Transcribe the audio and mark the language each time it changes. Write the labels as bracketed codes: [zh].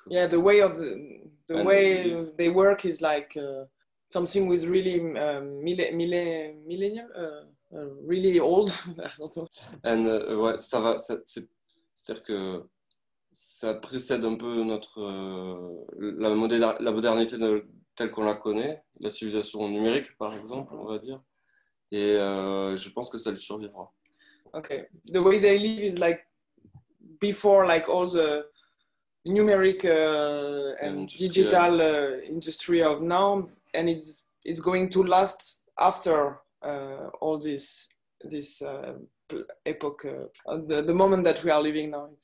[en] Yeah, the way of the way they work is like something with really millennial, really old. [fr] And ouais, ça va. C'est-à-dire que ça précède un peu la modernité telle qu'on la connaît, la civilisation numérique par exemple, on va dire. Et je pense que ça lui survivra. [en] Okay, the way they live is like before, like all the numeric and digital industry of now, and it's going to last after all this epoch, the moment that we are living now.